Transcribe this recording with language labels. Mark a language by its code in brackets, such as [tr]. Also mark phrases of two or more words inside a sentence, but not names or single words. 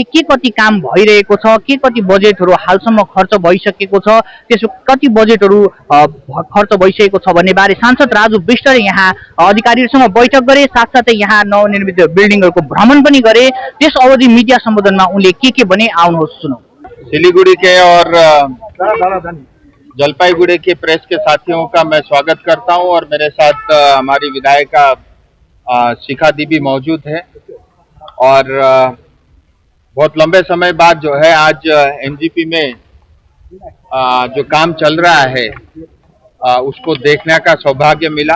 [ne] के कति काम भइरहेको छ, के कति बजेटहरू हालसम्म खर्च भइसकेको छ, त्यसो कति बजेटहरू खर्च भइसकेको छ भन्ने बारे सांसद राजु विष्टले यहाँ अधिकारीहरूसँग बैठक गरे। साथसाथै यहाँ नवनिर्मित बिल्डिङहरूको भ्रमण पनि गरे। त्यस अवधि मिडिया सम्बोधनमा उनले के भने आउनुहोस् सुनौ। [hi] सिलीगुड़ी के और जलपाईगुड़ी के प्रेस के साथियों का मैं स्वागत करता हूं और मेरे साथ हमारी विधायिका शिखा दी भी मौजूद है और बहुत लंबे समय बाद जो है आज एनजीपी में जो काम चल रहा है उसको देखने का सौभाग्य मिला।